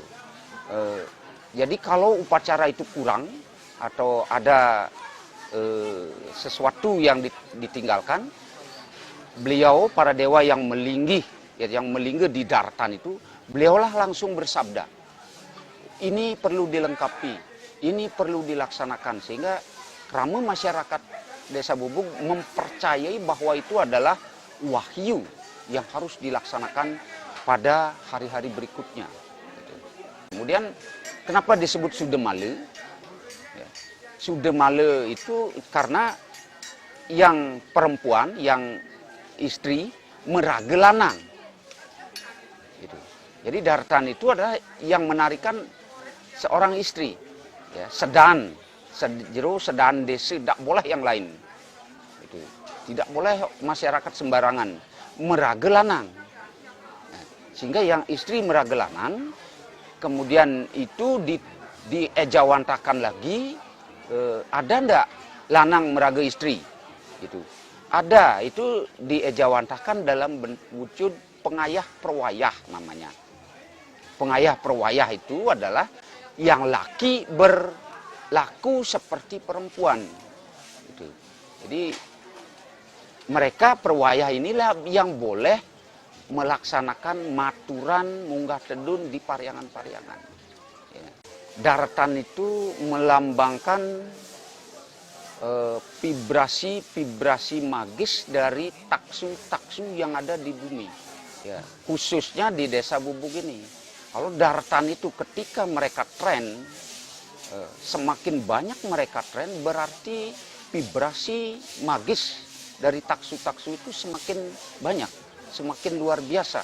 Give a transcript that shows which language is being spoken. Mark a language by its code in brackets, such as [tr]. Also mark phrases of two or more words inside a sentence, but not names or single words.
[id] Jadi kalau upacara itu kurang atau ada sesuatu yang ditinggalkan, beliau para dewa yang melinggih, yang melinggih di daretan itu, beliaulah langsung bersabda, ini perlu dilengkapi, ini perlu dilaksanakan, sehingga ramai masyarakat Desa Bugbug mempercayai bahwa itu adalah wahyu yang harus dilaksanakan pada hari-hari berikutnya. Kemudian kenapa disebut Sudemale? Ya, Sudemale itu karena yang perempuan, yang istri [ban] meraga lanang. [id] Gitu. Jadi daretan itu adalah yang menarikan seorang istri. Ya, jero sedan desa, tidak boleh yang lain. Itu. Tidak boleh masyarakat sembarangan [ban] meraga lanang. [id] Nah, sehingga yang istri [ban] meraga lanang, [id] kemudian itu diejawantakan lagi, ada ndak [ban] lanang meraga istri? [id] Itu ada, itu diejawantakan dalam wujud pengayah perwayah namanya. Pengayah perwayah itu adalah yang laki berlaku seperti perempuan. Itu. Jadi mereka perwayah inilah yang boleh melaksanakan [ban] maturan munggah tedun [id] di pariangan-pariangan. Ya. Daratan itu melambangkan vibrasi magis dari taksu-taksu yang ada di bumi. Ya, khususnya di Desa Bubuk ini. Kalau daratan itu ketika mereka tren, semakin banyak mereka tren, berarti vibrasi magis dari taksu-taksu itu semakin banyak, semakin luar biasa.